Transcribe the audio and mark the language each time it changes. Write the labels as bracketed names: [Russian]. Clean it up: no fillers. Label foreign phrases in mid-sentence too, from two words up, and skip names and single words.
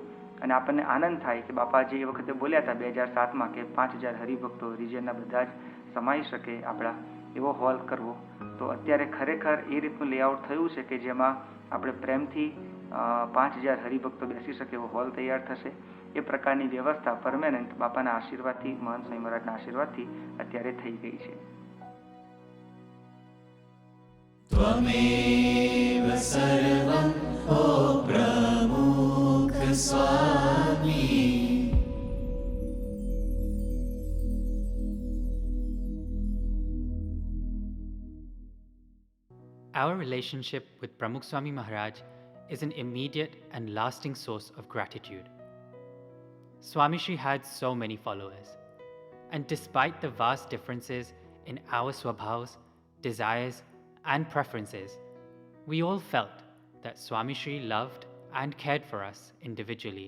[Gujarati] અને આપણને આનંદ થાય કે બાપા જે એ વખતે બોલ્યા હતા 2007માં કે 5000 હરિભક્તો રિજનના બધા જ સમાઈ શકે આપણા એવો હોલ કરવો, તો અત્યારે ખરેખર એ રીતનું લેઆઉટ થયું છે કે જેમાં આપણે પ્રેમથી 5000 હરિભક્તો બેસી શકે એવો હોલ તૈયાર થશે. એ પ્રકારની વ્યવસ્થા પરમેનન્ટ બાપાના આશીર્વાદથી, મહંત સ્વામી મહારાજના આશીર્વાદથી અત્યારે થઈ ગઈ છે. [Sanskrit] त्वमेव सर्वं ओ प्रमुख स्वामी. [English] Our relationship with Pramukh Swami Maharaj is an immediate and lasting source of gratitude. Swami Shri had so many followers, and despite the vast differences in our swabhavs, desires, and preferences, we all felt that Swami Shri loved and cared for us individually.